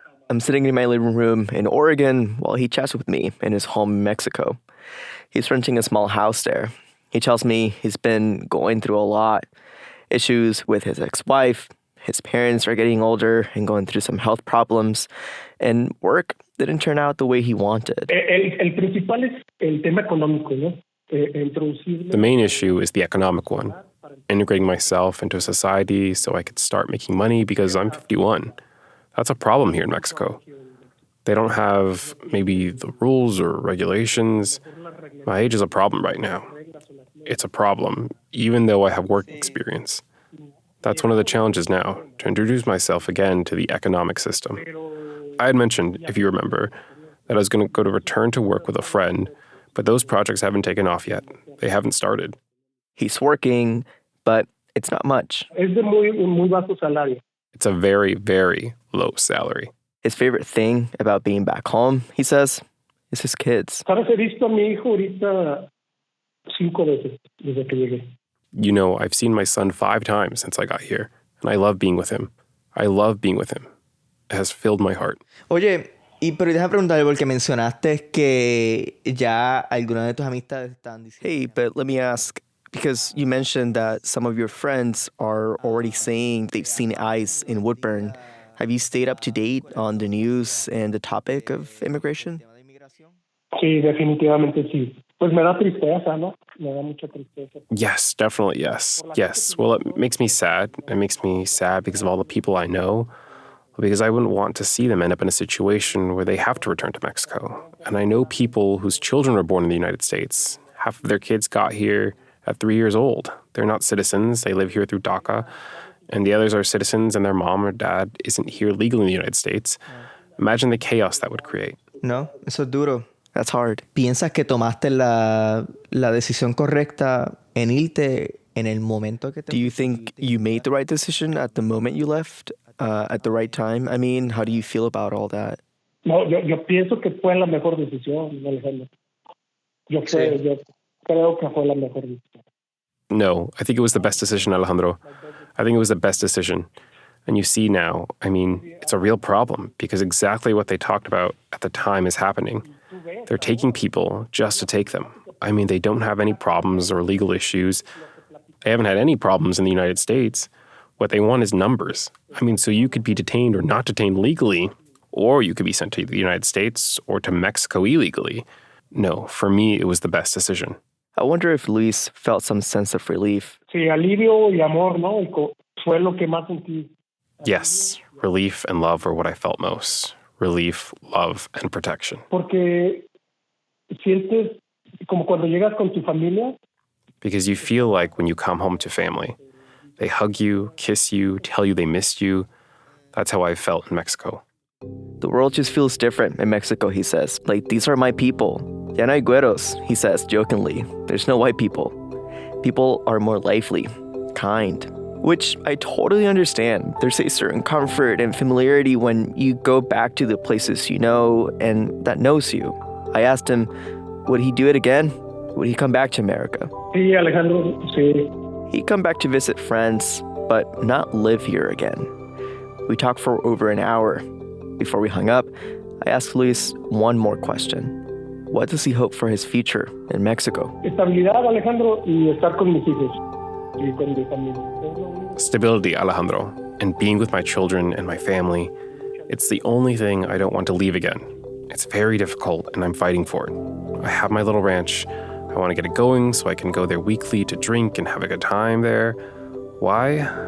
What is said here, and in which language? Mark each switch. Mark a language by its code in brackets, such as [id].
[en] I'm sitting in my living room in Oregon while he chats with me in his home in Mexico. He's renting a small house there. He tells me he's been going through a lot. Issues with his ex-wife, his parents are getting older and going through some health problems, and work didn't turn out the way he wanted. [es] El principal es el tema económico, ¿no? [en] The main issue is the economic one. Integrating myself into a society so I could start making money because I'm 51. That's a problem here in Mexico. They don't have maybe the rules or regulations. My age is a problem right now. It's a problem, even though I have work experience. That's one of the challenges now, to introduce myself again to the economic system. I had mentioned, if you remember, that I was going to go to return to work with a friend, but those projects haven't taken off yet. They haven't started. He's working, but it's not much. [es] Es de muy bajo salario. [en] It's a very, very low salary. His favorite thing about being back home, he says, is his kids. [es] ¿Sabes? He visto a mi hijo ahorita 5 veces desde que llegué. [en] You know, I've seen my son 5 times since I got here, and I love being with him. I love being with him. It has filled my heart. [es] Oye, pero deja preguntarle porque mencionaste que ya algunas de tus amistades están diciendo... [en] Hey, but let me ask, because you mentioned that some of your friends are already saying they've seen ICE in Woodburn. Have you stayed up to date on the news and the topic of immigration? [es] Sí, definitivamente sí. Pues me da tristeza, ¿no? Me da mucha tristeza. [en] Yes, definitely yes. Yes, well, it makes me sad. It makes me sad because of all the people I know, because I wouldn't want to see them end up in a situation where they have to return to Mexico. And I know people whose children were born in the United States. Half of their kids got here at 3 years old. They're not citizens. They live here through DACA. And the others are citizens and their mom or dad isn't here legally in the United States. Imagine the chaos that would create. [es] No, eso es duro. [en] That's hard. [es] ¿Piensas que tomaste la decisión correcta en irte en el momento que te... [en] Do you think you made the right decision at the moment you left, at the right time? I mean, how do you feel about all that? [es] No, yo pienso que fue la mejor decisión, Alejandro. Yo creo que fue la mejor decisión. [en] No, I think it was the best decision, Alejandro. I think it was the best decision. And you see now, I mean, it's a real problem because exactly what they talked about at the time is happening. They're taking people just to take them. I mean, they don't have any problems or legal issues. They haven't had any problems in the United States. What they want is numbers. I mean, so you could be detained or not detained legally, or you could be sent to the United States or to Mexico illegally. No, for me, it was the best decision. I wonder if Luis felt some sense of relief. [es] Sí, alivio y amor, ¿no? Fue lo que más sentí. [en] Yes, relief and love were what I felt most. Relief, love, and protection. [es] Porque sientes como cuando llegas con tu familia. [en] Because you feel like when you come home to family, they hug you, kiss you, tell you they missed you. That's how I felt in Mexico. The world just feels different in Mexico, he says. Like, these are my people. [es] Ya no hay güeros, [en] he says jokingly. There's no white people. People are more lively, kind, which I totally understand. There's a certain comfort and familiarity when you go back to the places you know and that knows you. I asked him, would he do it again? Would he come back to America? [es] Sí, Alejandro, sí. [en] He'd come back to visit friends, but not live here again. We talked for over an hour. Before we hung up, I asked Luis one more question. What does he hope for his future in Mexico? [es] Estabilidad, Alejandro, y estar con mis hijos y con mi familia. [en] Stability, Alejandro, and being with my children and my family. It's the only thing I don't want to leave again. It's very difficult, and I'm fighting for it. I have my little ranch. I want to get it going so I can go there weekly to drink and have a good time there. Why?